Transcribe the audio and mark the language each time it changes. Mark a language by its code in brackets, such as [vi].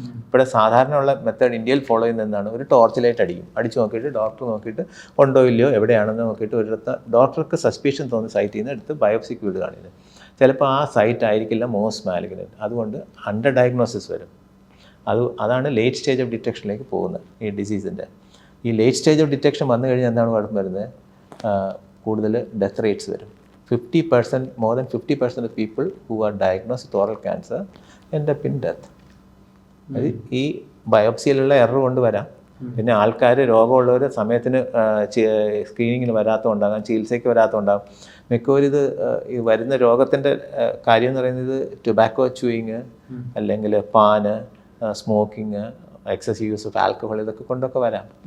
[ml] ഇവിടെ സാധാരണയുള്ള മെത്തേഡ് ഇന്ത്യയിൽ ഫോളോ ചെയ്യുന്ന എന്താണ്, ഒരു ടോർച്ച് ലൈറ്റ് അടിച്ച് നോക്കിയിട്ട് ഡോക്ടർ നോക്കിയിട്ട് ഉണ്ടോ ഇല്ലയോ എവിടെയാണെന്ന് നോക്കിയിട്ട് ഒരിടത്ത് ഡോക്ടർക്ക് സസ്പീഷൻ തോന്നുന്ന സൈറ്റിൽ നിന്ന് എടുത്ത് ബയോപ്സിക്ക് വിടുകയാണ്. ചിലപ്പോൾ ആ സൈറ്റ് ആയിരിക്കില്ല മോസ്റ്റ് മാലിഗ്നന്റ്. അതുകൊണ്ട് അണ്ടർ ഡയഗ്നോസിസ് വരും. അതാണ് [en] late stage of ഡിറ്റക്ഷനിലേക്ക് [ml] പോകുന്നത് ഈ ഡിസീസിൻ്റെ. ഈ [en] late stage of detection [ml] വന്നു കഴിഞ്ഞാൽ എന്താണ് കുഴപ്പം വരുന്നത്, കൂടുതൽ ഡെത്ത് റേറ്റ്സ് വരും. [en] 50%, more than 50% of people who are diagnosed with oral cancer end up in death. [ml] അത് ഈ ബയോപ്സിയിലുള്ള എറർ കൊണ്ട് വരാം. പിന്നെ ആൾക്കാർ രോഗമുള്ളവർ സമയത്തിന് സ്ക്രീനിങ്ങിന് വരാത്തതുണ്ടാകാം, ചികിത്സയ്ക്ക് വരാത്തതുണ്ടാകും. മിക്കവരും ഈ വരുന്ന രോഗത്തിൻ്റെ കാര്യം എന്ന് പറയുന്നത് ടൊബാക്കോ ചൂയിങ്, അല്ലെങ്കിൽ PAN, smoking, [en] excessive use of alcohol, [ml] ഇതൊക്കെ കൊണ്ടൊക്കെ വരാം.